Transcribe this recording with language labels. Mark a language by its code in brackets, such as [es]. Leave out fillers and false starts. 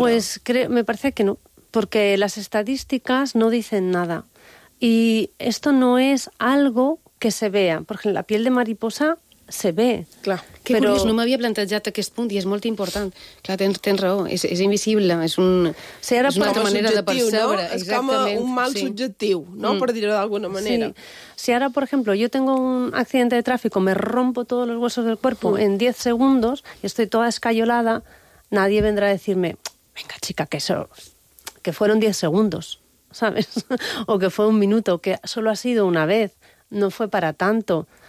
[es] Pues me parece que no, porque las estadísticas no dicen nada. Y esto no es algo que se vea, porque la piel de mariposa se ve. [ca] Clar. Que però... curiós, no m'havia plantejat aquest punt i és molt important. Clar, tens raó, és invisible, és, un, sí, ara és una altra manera de percebre. No? És com un mal subjectiu, no? Per dir-ho d'alguna manera. Sí. [es] Si ara, por ejemplo, yo tengo un accidente de tráfico, me rompo todos los huesos del cuerpo en 10 segundos y estoy toda escayolada, nadie vendrá a decirme, venga, chica, que eso, que fueron 10 segundos. ¿Sabes? O que fue un minuto, que solo ha sido una vez, no fue para tanto.